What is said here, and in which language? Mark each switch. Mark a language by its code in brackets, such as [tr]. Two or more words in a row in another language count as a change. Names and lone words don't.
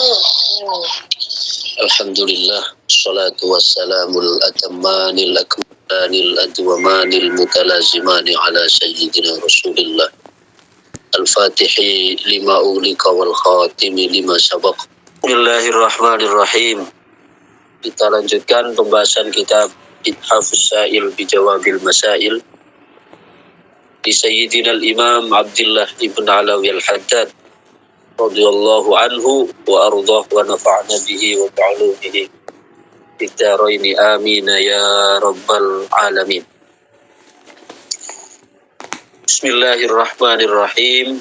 [ar] الحمد لله، الصلاة والسلام الأتمان الأكملان الأدومان المتلازمان على سيدنا رسول الله الفاتح لما أغلق والخاتم لما سبق. Bismillahirrahmanirrahim. [id] Kita lanjutkan pembahasan kitab Ithafus Sa'il Bijawabil Masail di Sayyidina al-Imam Abdullah ibn Alawi al-Haddad [ar] رضي الله عنه وأرضاه ونفعنا به وتعلمه بالدارين آمين يا رب العالمين. Bismillahirrahmanirrahim.